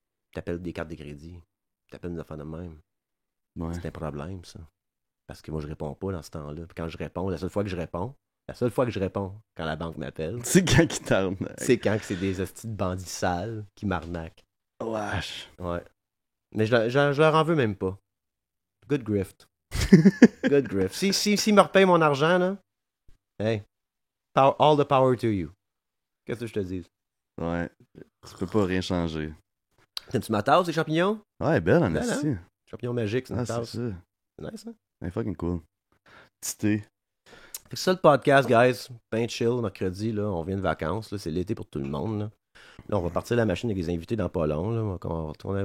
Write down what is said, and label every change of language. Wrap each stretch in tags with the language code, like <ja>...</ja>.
<fr>Ils t'appellent des cartes de crédit. Ils t'appellent des affaires de même. Ouais. C'est un problème, ça. Parce que moi, je réponds pas dans ce temps-là. Puis quand je réponds, la seule fois que je réponds, quand la banque m'appelle, c'est quand qu'ils t'arnaquent. C'est quand que c'est des hosties de bandits sales qui m'arnaquent. Wesh. Ouais. Mais je leur en veux même pas.</fr> <en>Good grift. Good grift.</en> <fr>Si me repayent mon argent, là,</fr> <en>hey, all the power to you.</en> <fr>Qu'est-ce que je te dis? Ouais. Tu peux pas rien changer. T'aimes-tu ma tasse, les champignons? Ouais, belle, en esti. Hein? Champignons magiques, c'est une tasse. C'est ça. C'est nice, hein? C'est fucking cool. Petit thé. Fait que ça, le podcast, guys. Ben chill, mercredi, là. On vient de vacances, là. C'est l'été pour tout le monde, là. Là, on va partir la machine avec les invités dans pas long, là. On va retourner.</fr>